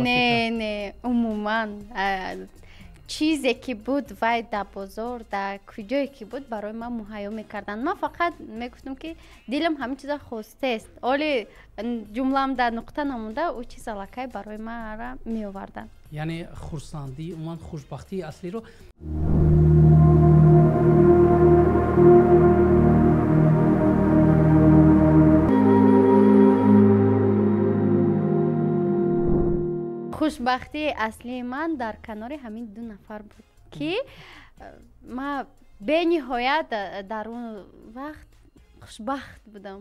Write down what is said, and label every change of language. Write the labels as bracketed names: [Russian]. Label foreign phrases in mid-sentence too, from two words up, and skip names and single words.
[Persian] نه، عموما چیزی که بود وای در بازار در کجایی که بود برای من مهیا میکردن. من فقط میگفتم که دلم همین چیزا خواسته است، ولی جمله‌ام در نقطه نمونده او چیز الکی برای من را میآوردن. [Tajik] яъне хурсандӣ умуман хушбахтии аслиро хушбахтии аслии ман дар канори ҳамин ду нафар буд ки ман бениҳоят дар он вақт хушбахт будам.